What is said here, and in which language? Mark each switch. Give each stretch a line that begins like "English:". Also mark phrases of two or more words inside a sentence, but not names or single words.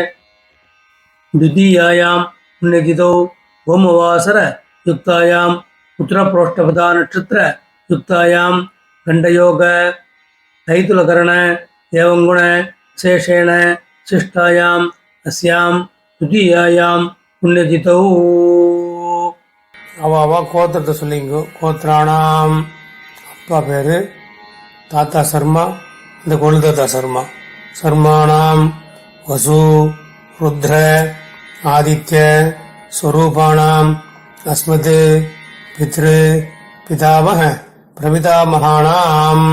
Sanskrit: द्वितीयायां पुण्यतिथौ भौमवासर युक्तायां उत्तरप्रोष्ठपदा नक्षत्र युक्तायां गण्डयोग तैतुलकरण देवंगुण शेषेण शिष्टायाम् अस्यां द्वितीयायां पुण्यतिथौ.
Tamil: அவ கோத்திரத்தை சொல்லிங்கோ. கோத்திரானாம் அப்பா பேரு தாத்தா சர்மா, இந்த கொள்ளு தாத்தா சர்மா.
Sanskrit: शर्माणाम् वसु रुद्र आदित्य स्वरूपाणाम् अस्मत् पितृ पितामह प्रपितामहानाम्.